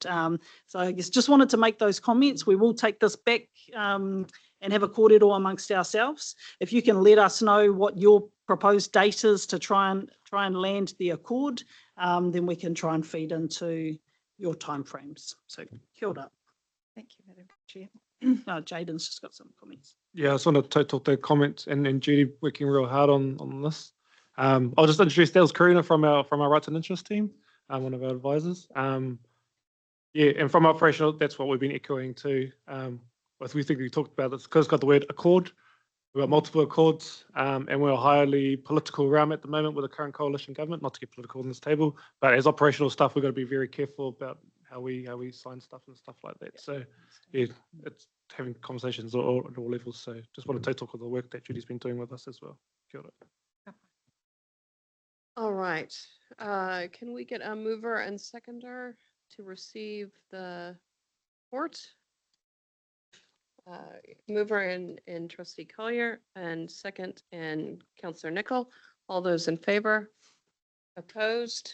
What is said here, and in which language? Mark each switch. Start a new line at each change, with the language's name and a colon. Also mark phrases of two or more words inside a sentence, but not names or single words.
English: So I guess just wanted to make those comments. We will take this back and have a kōrero amongst ourselves. If you can let us know what your proposed date is to try and land the accord, then we can try and feed into your timeframes.
Māori: So kia ora.
English: Thank you, Madam Chair. Jaden's just got some comments. Yeah, I just want to talk the comments and Judy working real hard on this. I'll just introduce that was Karuna from our Rights and Interest team, one of our advisors. Yeah, and from operational, that's what we've been echoing too. We think we talked about this because it's got the word accord. We've got multiple accords, and we're a highly political realm at the moment with the current coalition government, not to get political on this table, but as operational stuff, we've got to be very careful about how we sign stuff and stuff like that. So yeah, it's having conversations at all levels. So just wanted to talk about the work that Judy's been doing with us as well.
Māori: Kia ora.
English: All right. Can we get a mover and seconder to receive the report? Mover in Trustee Collier and second in Councillor Nicol. All those in favor? Opposed?